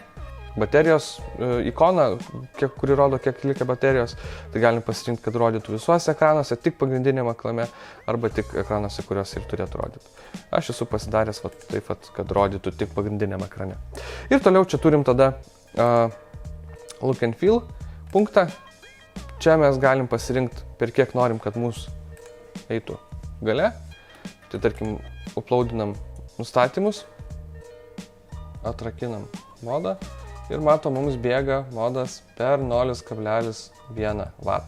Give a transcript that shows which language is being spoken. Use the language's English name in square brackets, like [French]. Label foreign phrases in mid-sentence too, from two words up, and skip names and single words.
[Lithuanian] Baterijos ikoną, kuri rodo, kiek likę baterijos, tai galim pasirinkti, kad rodytų visuose ekranuose, tik pagrindinėme ekrane, arba tik ekranuose, kuriuos ir turėtų rodyti. Aš esu pasidaręs taip, kad rodytų tik pagrindinėme ekrane. Ir toliau čia turim tada [English] look and feel [Lithuanian] punktą. Čia mes galim pasirinkti, per kiek norim, kad mūsų eitų gale. Tai tarkim, uploadinam nustatymus, atrakinam modą. Ir matom, mums bėga modas per 0,1 vatą.